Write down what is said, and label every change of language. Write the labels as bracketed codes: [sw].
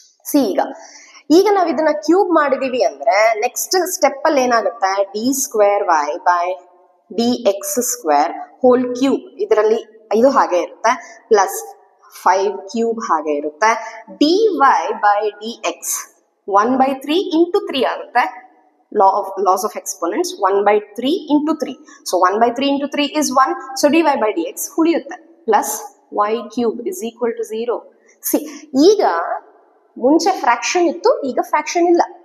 [kn] C ಈಗ ನಾವು ಇದನ್ನ ಕ್ಯೂಬ್ ಮಾಡಿದೀವಿ ಅಂದ್ರೆ ನೆಕ್ಸ್ಟ್ ಸ್ಟೆಪ್ ಅಲ್ಲಿ ಏನಾಗುತ್ತೆ? D square Y by D X square whole cube, ಇದರಲ್ಲಿ ಇದು ಹಾಗೆ ಇರುತ್ತೆ ಪ್ಲಸ್ 5 ಕ್ಯೂಬ್ ಹಾಗೆ ಇರುತ್ತೆ. D Y by D X 1 by 3 into 3 ಆಗುತ್ತೆ. [en] laws of exponents 1 by 3 into 3. So 1 by 3 into 3 is 1. So dy by dx [kn] ಉಳಿಯುತ್ತೆ [en] plus y cube is equal to 0. [kn] See, ಈಗ ಮುಂಚೆ ಫ್ರಾಕ್ಷನ್ ಇತ್ತು, ಈಗ ಫ್ರಾಕ್ಷನ್ ಇಲ್ಲ.